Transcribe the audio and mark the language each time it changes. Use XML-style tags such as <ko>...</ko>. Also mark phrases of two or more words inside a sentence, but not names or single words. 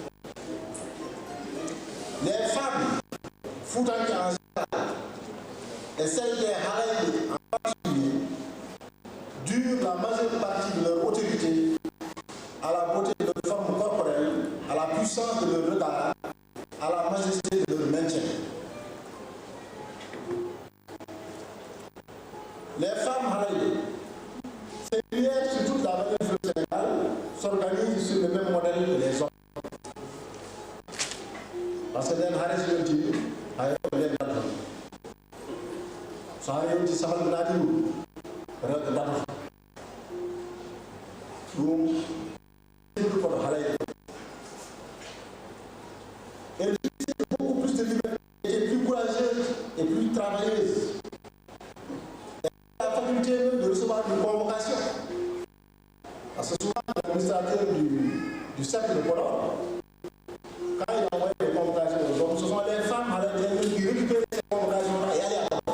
<fr>Les femmes foutantes en général, et celle des Halaïdes en particulier durent la majeure partie de leur autorité à la beauté de leur forme corporelle, à la puissance de leur regard, à la majesté de leur maintien. Les femmes Halaïdes, séculières sur toute la vallée du fleuve Sénégal, s'organisent sur le même modèle que les hommes. Parce que les Halaïdes sont les Halaïdes.</fr> <ff>So har yewti sahal naati rewɓe datoto ɗum ɗum kono halayde</ff> <fr>elle utilisait beaucoup plus de liberté, était plus courageuse et plus travailleuse. Elle a la faculté même de recevoir une convocation. Parce que souvent l'administrateur du cercle de Podor, quand il envoie des convocations aux hommes, ce sont les femmes halaydes qui récupèrent ces convocations-là et allaient à Podor.</fr>